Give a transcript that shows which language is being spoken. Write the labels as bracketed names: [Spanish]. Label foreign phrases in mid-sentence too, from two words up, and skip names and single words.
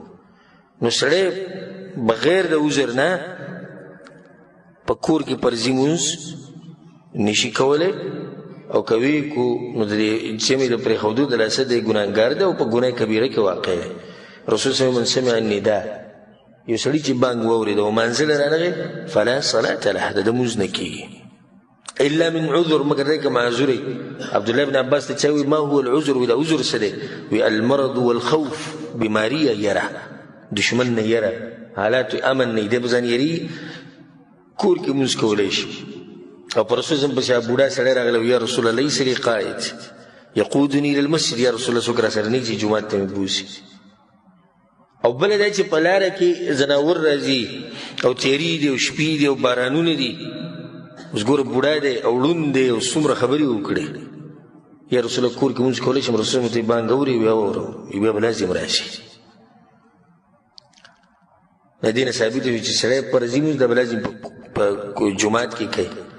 [Pashto] نو سړی بغیر د عذر نه په کور کې فرضي مونځ نشي کولی، او که ویې کو نو د دې جمعې د پرېښودو د لاسه دی ګناهګار دی او په ګناه کبیره کې واقع دی. [Arabic] رسول صلی الله علیه وسلم سمع النداء، [Pashto] یو سړي چې بانګ واورېد او مانځه له رانغی [Arabic] فلا صلاة له، [Pashto] د ده مونځ نه کېږي [Arabic] الا من عذر، [Pashto] مگر دی که معذور وي. عبدالله بن عباس ته چا وي [Arabic] ما هو العذر؟ [Pashto] وي دا عذر څه دی؟ [Arabic] وي المرض والخوف، [Pashto] بیماري یا یره، دشمن نه یره، حالات امن نه، دی به ځان یري کور کې مونځ کولی شي. او په رسول صلی پسې بوډا سړی راغلی [Arabic] یا رسول الله لیس لي قائد یقودني الى المسجد، یا رسول الله [Pashto] څوک را سره نه چې جومات ته مې بوځي. او بله دا چې په لاره کې ځناور راځي او تیرې دي او شپې دي او بارانونه دي، اوس ګوره بوډا دی او ړوند دی او څومره خبرې وکړې، [Arabic] یا رسول الله [Pashto] کور کې مونځ کولی شم؟ رسول الله ته بانګ اوري بیا واورم، بیا به لازم راشي. د دې نه ثابت وي چې سړی فرضي مونځ دا به لازم په جومات کې کوي.